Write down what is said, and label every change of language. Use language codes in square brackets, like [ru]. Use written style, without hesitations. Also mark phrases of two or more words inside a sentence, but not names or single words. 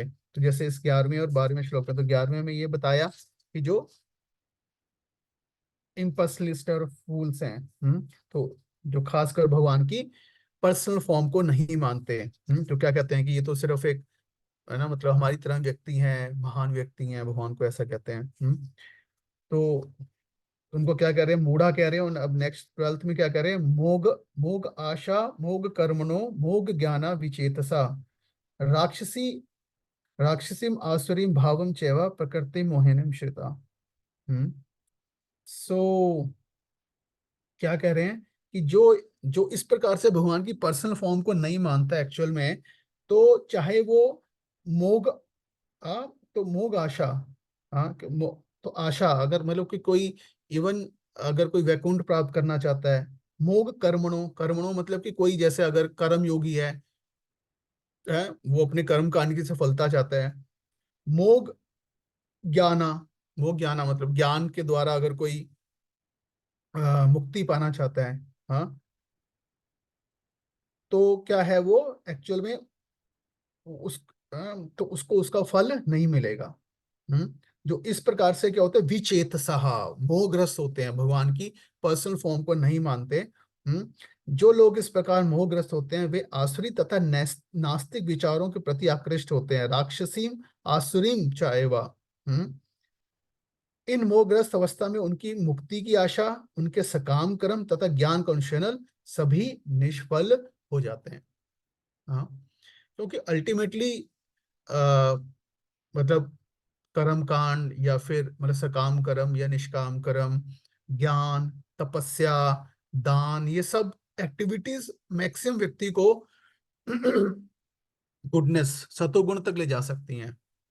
[hi] तो जैसे इस 11वें और 12वें श्लोक में, तो 11वें में ये बताया कि जो इम्पर्सनलिस्ट और फूल्स हैं, तो जो खासकर भगवान की [en] personal form [hi] को नहीं मानते, तो क्या कहते हैं कि ये तो सिर्फ एक, है ना, मतलब हमारी तरह व्यक्ति हैं, महान व्यक्ति हैं, भगवान को ऐसा कहते हैं। तो उनको क्या कह रहे हैं, मूढ़ा कह रहे हैं। और अब नेक्स्ट 12th में क्या कह रहे हैं, [sa] मोग, मोग आशा मोग कर्मणो मोग ज्ञाना विचेतसा राक्षसी, राक्षसीम आसुरीम भावम चैवा प्रकृति मोहिनीम श्रिता। [hi] हम्म सो क्या कह रहे हैं कि जो जो इस प्रकार से भगवान की [en] personal form [hi] को नहीं मानता एक्चुअल में, तो चाहे वो मोग, हाँ, तो [sa] मोग आशा, [hi] हाँ, तो आशा अगर मतलब कि कोई इवन अगर कोई वैकुंठ प्राप्त करना चाहता है, [sa] मोग कर्मणों, [hi] कर्मणों मतलब कि कोई जैसे अगर कर्म योगी है, वो अपने कर्म कांड की सफलता चाहता है। [sa] मोग ज्ञाना, मोग ज्ञाना [hi] मतलब ज्ञान के द्वारा अगर कोई मुक्ति पाना चाहता है, हाँ, तो क्या है वो एक्चुअल में उस तो उसको उसका फल नहीं मिलेगा। जो इस प्रकार से क्या होता है, [sa] विचेत सहा, [hi] मोहग्रस्त होते हैं, भगवान की [en] personal form [hi] को नहीं मानते। जो लोग इस प्रकार मोहग्रस्त होते हैं वे आसुरी तथा नास्तिक विचारों के प्रति आकृष्ट होते हैं, [sa] राक्षसीम आसुरीम चाएवा। [hi] हम्म इन मोहग्रस्त अवस्था में उनकी मुक्ति की आशा, उनके सकाम कर्म तथा ज्ञान का अनुशीलन सभी निष्फल हो जाते हैं। हाँ, क्योंकि अल्टीमेटली मतलब कर्म कांड या फिर मतलब सकाम कर्म या निष्काम कर्म, ज्ञान, तपस्या, दान, ये सब [en] activities maximum [hi] व्यक्ति को गुडनेस, सतोगुण तक ले जा सकती हैं।